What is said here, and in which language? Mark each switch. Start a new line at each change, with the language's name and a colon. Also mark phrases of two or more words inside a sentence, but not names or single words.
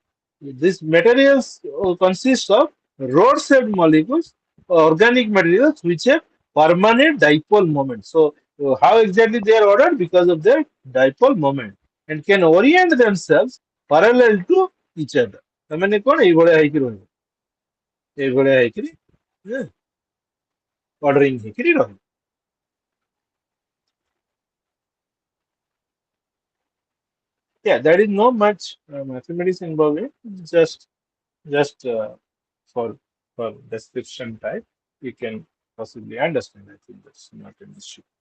English: These materials consist of rod-shaped molecules, organic materials which have permanent dipole moment. So, how exactly they are ordered? Because of their dipole moment, and can orient themselves parallel to each other.
Odia: ତାମାନେ କ'ଣ ଏଇଭଳିଆ ହେଇକି ରହିବ ଏଇଭଳିଆ ହେଇକିରି ordering ହେଇକିରି ରହିବ.
English: Yeah, there is no much mathematics involved in it. Just for description type. we can possibly understand. I think that's not an issue.